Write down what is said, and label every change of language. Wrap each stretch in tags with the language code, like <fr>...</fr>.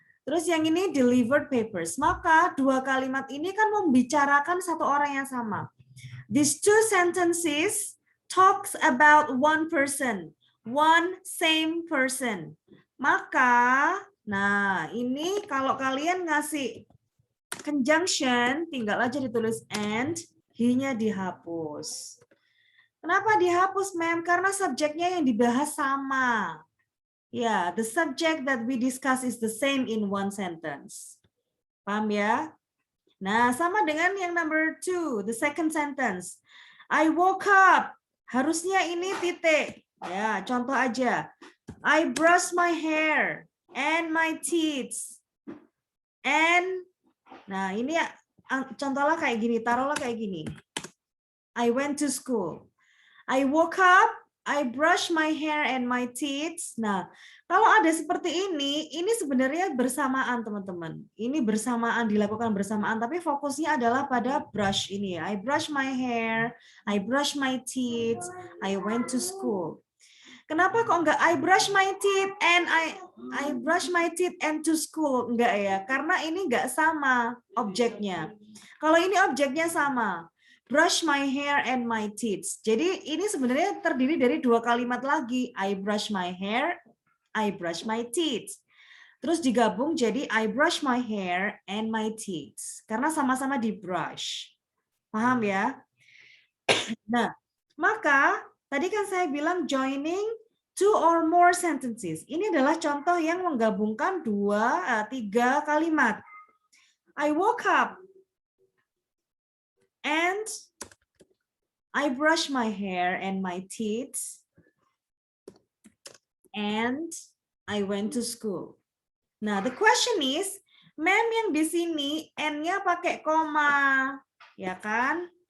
<id>Terus yang ini delivered papers. Maka dua kalimat ini kan membicarakan satu orang yang sama.</id> <en>These two sentences talks about one person, one same person.</en> <id>Maka, nah ini kalau kalian ngasih conjunction, tinggal aja ditulis and, he-nya dihapus. Kenapa dihapus, ma'am? Karena subjeknya yang dibahas sama.</id> <en>Ya, the subject that we discuss is the same in one sentence.</en> <id>Paham ya? Nah, sama dengan yang number 2,</id> <en>the second sentence. I woke up.</en> <id>Harusnya ini titik. Ya, contoh aja.</id> <en>I brush my hair and my teeth.</en> <id>And, nah ini contohnya kayak gini, taruhlah kayak gini.</id> <en>I went to school. I woke up, I brush my hair and my teeth.</en> <id>Nah, kalau ada seperti ini sebenarnya bersamaan teman-teman. Ini bersamaan, dilakukan bersamaan, tapi fokusnya adalah pada brush ini.</id> <en>I brush my hair, I brush my teeth, I went to school.</en> <id>Kenapa kok enggak</id> <en>I brush my teeth and I brush my teeth and to school?</en> <id>Enggak ya, karena ini enggak sama objeknya. Kalau ini objeknya sama.</id> <en>Brush my hair and my teeth.</en> <id>Jadi ini sebenarnya terdiri dari dua kalimat lagi.</id> <en>I brush my hair, I brush my teeth.</en> <id>Terus digabung jadi</id> <en>I brush my hair and my teeth.</en> <id>Karena sama-sama di brush. Paham ya? Nah, maka tadi kan saya bilang</id> <en>joining two or more sentences.</en> <id>Ini adalah contoh yang menggabungkan tiga kalimat.</id> <en>I woke up. And I brush my hair and my teeth. And I went to school. Nah, the question is, ma'am</en> <id>yang di sini N-nya pakai koma, ya kan?</id>